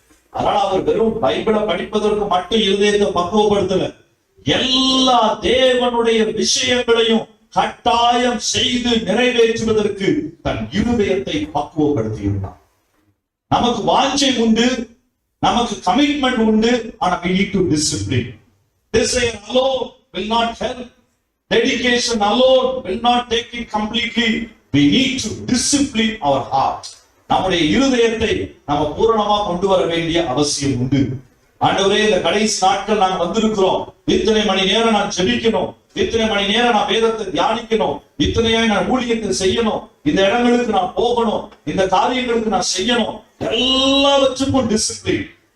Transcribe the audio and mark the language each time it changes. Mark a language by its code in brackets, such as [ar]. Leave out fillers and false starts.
[ta] அதனால அவர் வெறும் பைபிளை படிப்பதற்கு மட்டும் இருதயத்தை பக்குவப்படுத்தல, எல்லா தேவனுடைய விஷயங்களையும் கட்டாயம் செய்து நிறைவேற்றுவதற்கு தன் இருதயத்தை பக்குவப்படுத்தி இருந்தார். நமக்கு வாஞ்சை உண்டு, நமக்கு கமிட்மெண்ட் உண்டு, ஆனா [en] we need to discipline. Desire alone will not help. Dedication alone will not take it completely. We need to discipline our heart. [ta] நம்முடைய இருதயத்தை நம்ம பூரணமா கொண்டு வர வேண்டிய அவசியம் உண்டு. ஆண்டவரே, இந்த கடைசி நாட்கள் நாங்க வந்திருக்கிறோம், இத்தனை மணி நேரம் நான் ஜெபிக்கணும், இத்தனை மணி நேரம் நான் வேதத்தை தியானிக்கணும், இத்தனையா நான் ஊழியத்தை செய்யணும், இந்த இடங்களுக்கு நான் போகணும், இந்த காரியங்களுக்கு நான் செய்யணும், எல்லாவற்றுக்கும் டிசிப்ளின்.